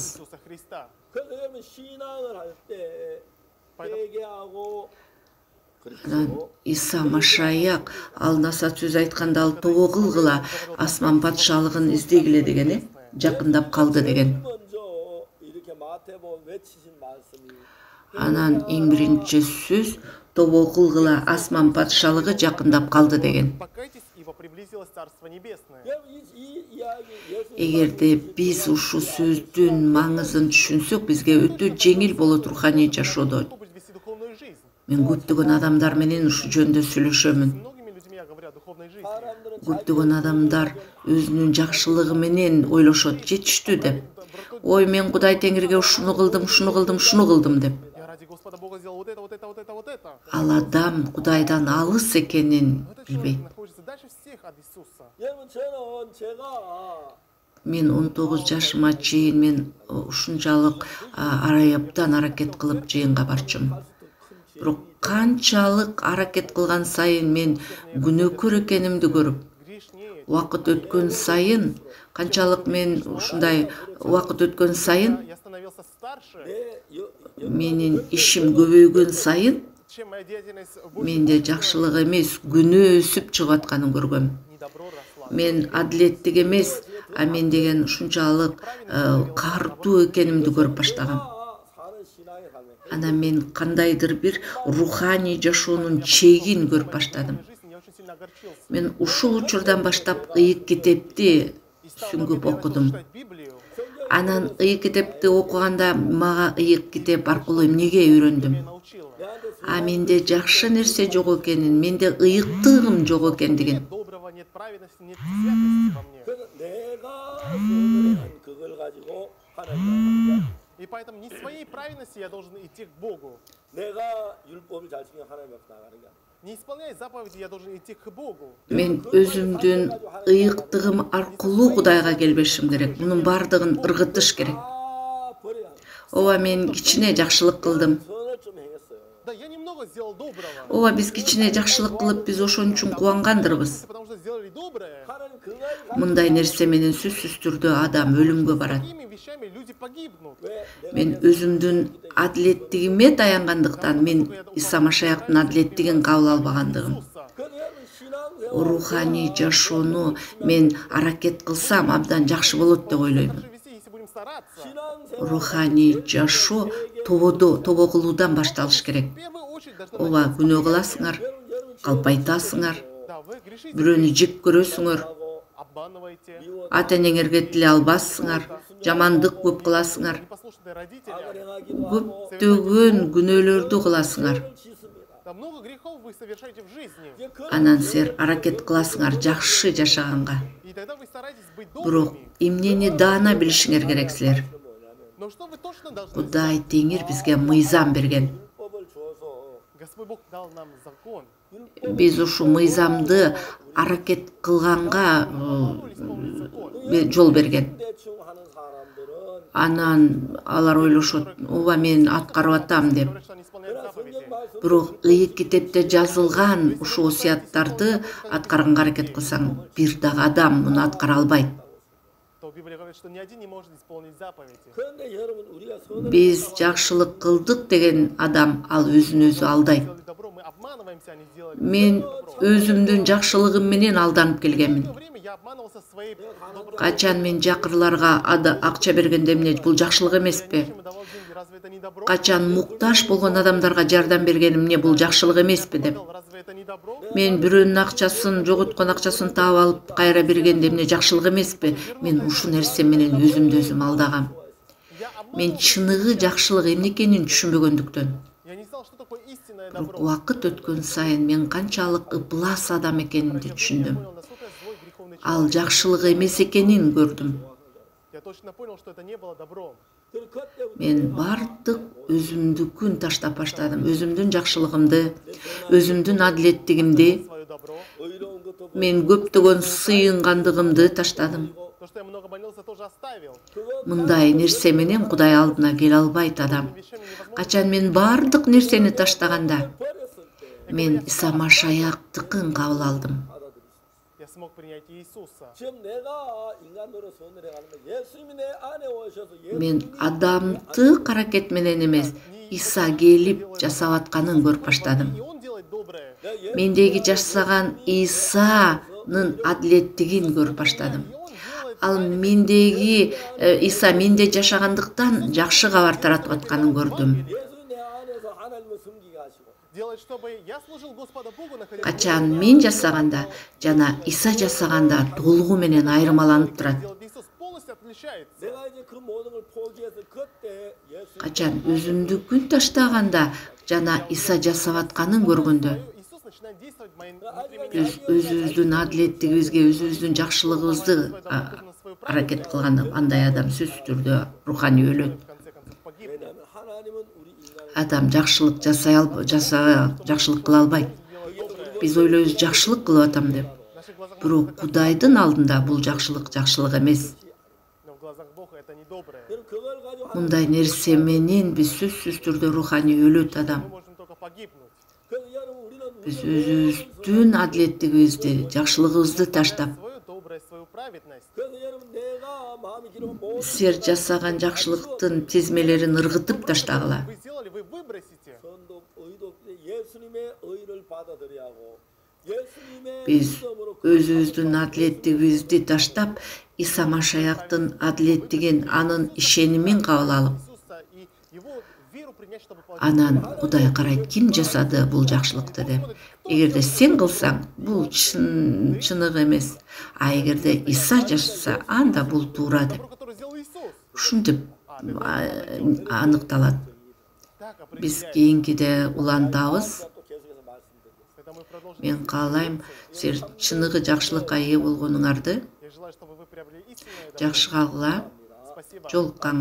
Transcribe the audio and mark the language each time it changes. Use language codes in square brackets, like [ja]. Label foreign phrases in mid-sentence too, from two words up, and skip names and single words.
[ru] Иисуса Христа. [ko] 그래서 여러분 신앙을 할 때 회개하고 [ky] Анан [ko] 그리고 [ky] Иса Машаяк ал насаат сөз айтканда ал тобо кылгыла асман патшалыгын издегиле деген, жакындап калды деген. [ko] 먼저 이렇게 마태복음 외치신 말씀이 [ky] Анан эң биринчи сөз тобо кылгыла асман патшалыгы жакындап калды деген. [ru] Покайтесь, ибо приблизилось Царство Небесное. [ko] 여러분 이 이야기 예수님 [ky] Эгерде биз ушул сөздүн маңызын түшүнсөк, бизге өтө жеңил болот руханий жашоодо. [ru] Чтобы вести духовную жизнь. [ky] Мен көптөгөн адамдар менен ушул жөнүндө сөйлөшөмүн. [ru] С многими людьми я говорю о духовной жизни. [ko] 사람들은 [ky] Көптөгөн адамдар өзүнүн жакшылыгы менен ойлошот, жетиштүү деп. Ой, мен Кудай Теңирге ушуну кылдым, ушуну кылдым, ушуну кылдым деп. [ru] Я ради Господа Бога сделал вот это, вот это, вот это, вот это. [ky] Ал адам Кудайдан алыс экенин [ru] Но этот [ky] билбейт. [ru] человек находится дальше всех от Иисуса. [ko] 여러분 저는 제가 [ky] Мен 19 жашыма чейин мен ушунчалык арайыптан аракет кылып жыйынга барчумун. Бирок канчалык аракет кылган сайын мен күнөөкөр экенимди көрүп, [ru] Грешнее. [ky] убакыт өткөн сайын, канчалык мен ушундай убакыт өткөн сайын [ru] Я становился старше, [ky] менин ишим көбөйгөн сайын [ru] чем моя деятельность больше [ky] менде жакшылык эмес, күнөө өсүп чыгып атканын көргөм. [ru] недобро росла. [ky] Мен адилеттик эмес, а мен деген ушунчалык картуу экенимди көрүп баштагам. [ko] 사는 신앙에 가면 [ky] Анан мен кандайдыр бир руханий жашоонун чегин көрүп баштадым. [ru] В жизни я очень сильно огорчился. [ky] Мен ушул учурдан баштап ыйык китепти [ru] И стал [ky] сүңгүп [ru] много [ky] окудум. [ru] читать Библию. [ky] Анан ыйык китепти окуганда мага ыйык китеп аркылуу эмнеге үйрөндүм? [ru] Меня научила. [ky] А менде жакшы нерсе жок экенин, менде ыйыктыгым жок экендигин. [ru] Нет доброго, нет праведности, нет святости во мне. [ko] 그래서 내가 소멸한 그걸 가지고 하나님 [ru] И поэтому не своей праведности я должен идти к Богу. [ko] 내가 율법을 잘 지키면 하나님 앞에 나가는 게 아니야. [ru] Не исполняя заповеди, я должен идти к Богу. [ky] Мен өзүмдүн ыйыктыгым аркылуу Кудайга келбешим керек. Мунун бардыгын ыргытыш керек. [ko] 다 버려야 돼. [ky] Ооба мен кичине жакшылык кылдым. [ko] 선을 좀 행했어요. [ru] Да, я немного сделал доброго. [ky] Ооба биз кичине жакшылык кылып, биз ошон үчүн кубангандырбыз. [ru] Потому что сделали доброе. [ko] 하나님 그걸 [ky] Мындай нерсе менен сөзсүз түрдө адам өлүмгө барат. [ru] Такими вещами люди погибнут. [ko] 왜 내가 [ky] Мен өзүмдүн адилеттигиме таянгандыктан, мен Иса Машаяктын адилеттигин кабыл албагандыгым. [ru] Иисуса. [ko] 그 여러분 신앙생활 [ky] Руханий жашоону мен аракет кылсам абдан жакшы болот деп ойлойм. [ru] Также вести, если будем стараться. [ko] 신앙생활 [ky] Руханий жашоо тобо кылуудан башталыш керек. [ru] В первую очередь должны [ky] Ооба күнөө кыласыңар, калпайтасыңар, [ru] Да, вы грешите, [ky] бирөөнү жек көрөсүңөр, [ru] обманываете, [ky] ата энеңерге тиле албассыңар, жамандык көп кыласыңар, [ru] непослушные родители. [ko] 행하기도 하고 [ky] көптөгөн күнөөлөрдү кыласыңар. [ko] 짓습니다. [ru] Да, много грехов вы совершаете в жизни. [ko] 이제 그 [ky] Анан силер аракет кыласыңар жакшы жашаганга. [ru] И тогда вы стараетесь быть [ky] Бирок [ru] добрыми. [ky] эмнени даана билишиңер керек силер. [ru] Но что вы точно должны [ky] Кудай Теңир бизге мыйзам берген. [ko] 율법을 주어서 [ru] Господь Бог дал нам закон. [ky] Биз ушу мыйзамды аракет кылганга жол берген. [ko] 대충 하는 사람들은 [ky] Анан алар ойлошот, ооба мен аткарып атам деп. [ru] Говорят, что они исполняют заповеди. [ko] 말씀 [ky] Бирок ыйык китепте жазылган ушу осуяттарды аткарганга аракет кылсаң, бир дагы адам муну аткара албайт. [ru] То Библия говорит, что ни один не может исполнить заповеди. [ko] 그런데 여러분 우리가 선을 [ky] Биз жакшылык кылдык деген адам ал өзүн өзү алдайт. [ru] Сделали добро, мы обманываемся, они сделали [ky] Мен өзүмдүн жакшылыгым менен алданып келгенмин. [ru] В то время я обманывался своей добротой. [ky] Качан мен жакырларга акча бергенде эмне бул жакшылык эмеспи? [ru] Зачем я давал деньги? Разве это не добро? [ky] Качан муктаж болгон адамдарга жардам бергеним эмне бул жакшылык эмеспи деп. [ru] Разве это не добро? [ky] Мен бирөөнүн акчасын, жоготкон акчасын таап алып кайра бергенде эмне жакшылык эмеспи? Мен ушул нерсе менен өзүмдү өзүм алдагам. [ru] Я обманывал. [ky] Мен чыныгы жакшылык эмне экенин түшүнбөгөндүктөн. [ru] Я не знал, что такое истинное [ky] Бирок [ru] добро. [ky] убакыт өткөн сайын мен канчалык ыплас адам экенимди түшүндүм. [ru] Понял, насколько я злой, греховный человек. [ky] Ал жакшылык эмес экенин көрдүм. [ru] Я точно понял, что это не было добром. [ko] 그때부터 [ky] Мен бардык өзүмдүкүн таштап баштадым. Өзүмдүн жакшылыгымды, өзүмдүн адилеттигимди, [ru] Свое добро. [ko] 의로운 것도 [ky] мен көптөгөн сыйынгандыгымды таштадым. [ru] То, что я много молился, тоже оставил. [ky] Мындай нерсе менен Кудай алдына келе албайт адам. [ru] Вещами невозможно. [ky] Качан мен бардык нерсени таштаганда, [ko] 버렸을 때 [ky] мен Иса Машаяктыкын кабыл алдым. [ko] 받아들일 수 있어. [ru] Я смог принять Иисуса. [ko] 지금 내가 인간으로 선을해 가는 거 예수님이 내 안에 오셔서 [ky] Мен адамдык аракет менен эмес, Иса келип жасап атканын көрүп баштадым. [ru] Не Он делает доброе, [ky] Мендеги жашаган Исанын адилеттигин көрүп баштадым. [ru] и Он делает [ky] Ал мендеги Иса менде жашагандыктан жакшы кабар таратып атканын көрдүм. [ko] 예수님 내 안에서 하나님을 섬기게 하시고 [ru] делает, чтобы я служил Господу Богу, находясь [ky] Качан мен жасаганда жана Иса жасаганда толугу менен айырмаланып турат. [ru] делает Иисус, полностью отличается. [ko] 내가 이제 그 모든 걸 포기해서 그때 예수님 [ky] Качан өзүмдүкүн таштаганда жана Иса жасап атканын көргөндө [ru] Иисус начинает действовать в моем внутри меня. [ky] биз өзүбүздүн адилеттигибизге, өзүбүздүн жакшылыгыбызды аракет кылганда андай адам сөзсүз түрдө руханий өлөт. [ru] В конце концов погибнет. [ko] 왜냐하면 하나님은 우리 인간을 [ky] Адам жакшылык жакшылык кыла албайт. Биз ойлойбуз жакшылык кылып атам деп. [ru] В наших глазах [ky] Бирок Кудайдын алдында бул жакшылык эмес. [ru] но в глазах Бога это не доброе. [ko] 그럼 그걸 가지고 [ky] Мындай нерсе менен биз сөзсүз түрдө руханий өлөт адам. [ru] Мы можем только погибнуть. [ko] 그래서 여러분 우리는 [ky] Биз өзүбүздүн адилеттигибизди, жакшылыгыбызды таштап, [ru] Свою добрость, свою праведность. [ko] 그래서 여러분 내가 마음이 기르면 모든 [ky] силер жасаган жакшылыктын тизмелерин ыргытып таштагыла. [ru] Вы сделали, вы выбросите. [ko] 선도 의도 예수님의 의를 받아들여야 하고 예수님의 [ky] Биз [ko] 믿음으로 [ky] өзүбүздүн адилеттигибизди таштап, Иса Машаяктын адилеттигин, анын ишенимин кабыл алып, [ru] Иисуса и Его веру принять, чтобы [ky] анан Кудай карайт, ким жасады бул жакшылыкты деп. Эгерде сен кылсаң, бул чыныгы эмес. А эгерде Иса жашаса, анда бул туура деп. [ru] добро, которое сделал Иисус. [ky] Ушинтип аныкталат. [ru] Так [ky] Биз [ru] определяет. [ky] кийинкиде улантабыз. [ko] 또 계속해서 말씀드리겠습니다. [ru] Когда мы продолжим [ky] Мен [ru] двигаться, [ky] каалайм силер чыныгы жакшылыкка ээ болгонуңарды. [ru] я желаю, чтобы вы приобрели истинное [ky] Жакшы калгыла. [ru] Спасибо. [ky] Жолукканга чейин.